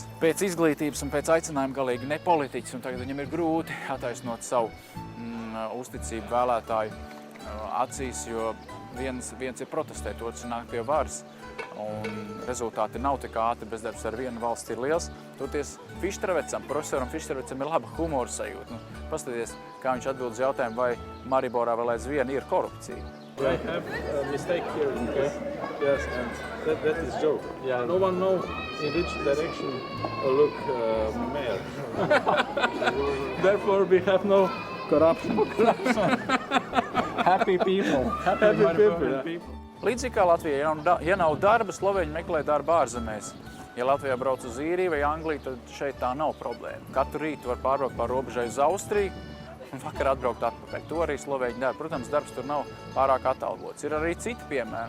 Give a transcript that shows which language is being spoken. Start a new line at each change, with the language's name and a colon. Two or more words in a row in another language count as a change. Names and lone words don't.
Latvian: Pēc izglītības un pēc aicinājuma galīgi ne politiķis, un tagad viņam ir grūti attaisnot savu uzticību vēlētāju acīs, jo viens ir protestēt, otrs nāk pie varas. Un rezultāti nav tik ātri, bezdarbs ar vienu valsti ir liels. Toties Fištravecam, profesoram Fištravecam ir laba humora sajūta. Paskaties, kā viņš atbild uz jautājumu, vai Mariborā vēl aizvien ir korupcija.
English: I have a mistake here. Okay. Yes, and that is joke. Yeah. No one knows in which direction look mayor. Therefore, we have no corruption. Happy people. Happy people.
Latvian: Līdzīgi kā Latvijā, ja nav darba, sloveņi meklē darbu ārzemēs. Ja Latvijā brauc uz Īriju vai Angliju, tad šeit tā nav problēma. Katru rītu var pārbraukt pār robežai uz Austriju un vakar atbraukt atpakaļ. To arī slovēņi dara. Protams, darbs tur nav pārāk atalgots. Ir arī citi piemēri.